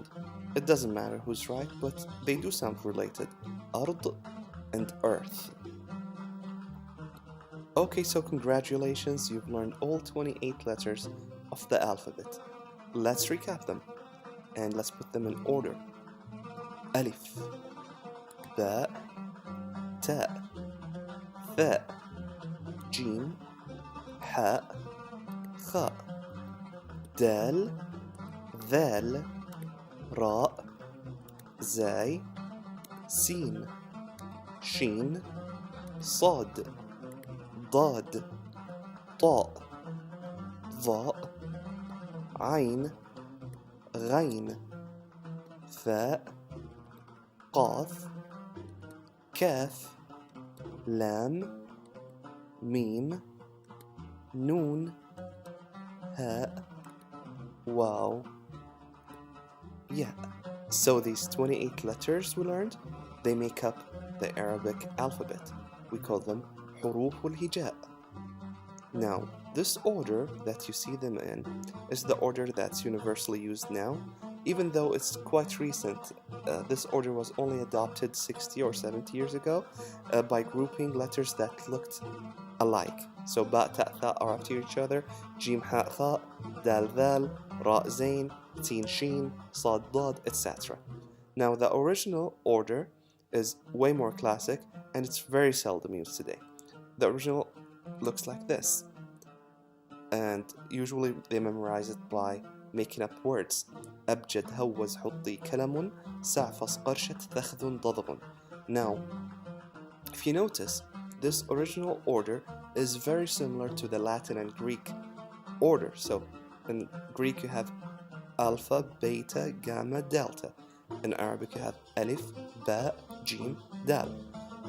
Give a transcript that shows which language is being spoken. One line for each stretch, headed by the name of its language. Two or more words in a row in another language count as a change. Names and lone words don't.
English: It doesn't matter who's right, but they do sound related. Ard and earth. Okay, so congratulations, you've learned all 28 letters of the alphabet. Let's recap them, and let's put them in order.
Arabic: Alif, باء تاء ثاء جيم حاء خاء, دال ذال راء زاي سين, Shin, Sad, ضاد طاء ظاء عين غين ثاء قاف كاف لام ميم نون هاء واو ياء.
English: So these 28 letters we learned, they make up the Arabic alphabet. We call them
Arabic: حروف الهجاء.
English: Now, this order that you see them in is the order that's universally used now, even though it's quite recent. This order was only adopted 60 or 70 years ago by grouping letters that looked alike. So
Arabic: باء تاء ثاء
English: are after each other,
Arabic: جيم حاء خاء دال, ذال راء زاي سين شين, صاد ضاد, etc.
English: Now, the original order is way more classic and it's very seldom used today. The original looks like this, and usually they memorize it by making up words.
Arabic: أبجد هوز حطي كلم سعفص قرشة ثخذ ضضب.
English: Now, if you notice, this original order is very similar to the Latin and Greek order. So in Greek you have alpha, beta, gamma, delta. In Arabic you have
Arabic: ألف باء جيم دال.